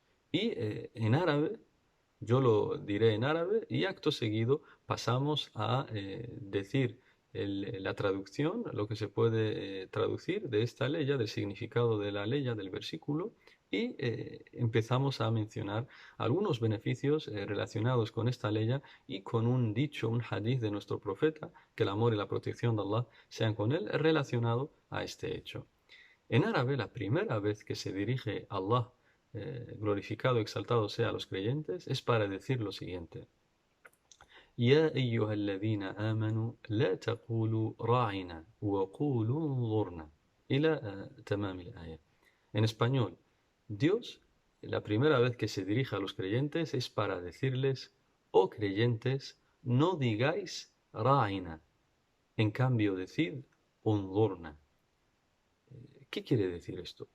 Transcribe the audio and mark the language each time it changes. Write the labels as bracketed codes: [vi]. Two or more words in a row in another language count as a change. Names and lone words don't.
[es] Y en árabe, yo lo diré en árabe y acto seguido pasamos a decir la traducción, lo que se puede traducir de esta ley, del significado de la ley, del versículo, y empezamos a mencionar algunos beneficios relacionados con esta ley y con un dicho, un hadith de nuestro profeta, que el amor y la protección de Allah sean con él, relacionado a este hecho. En árabe, la primera vez que se dirige Allah, glorificado, exaltado sea a los creyentes, es para decir lo siguiente. [ar] يا أيها الذين آمنوا لا تقولوا راعنا وقولوا انظرنا إلى تمام الآية. [es] En español, Dios, la primera vez que se dirige a los creyentes es para decirles, oh creyentes, no digáis ra'ina, en cambio decid unzurna. ¿Qué quiere decir esto?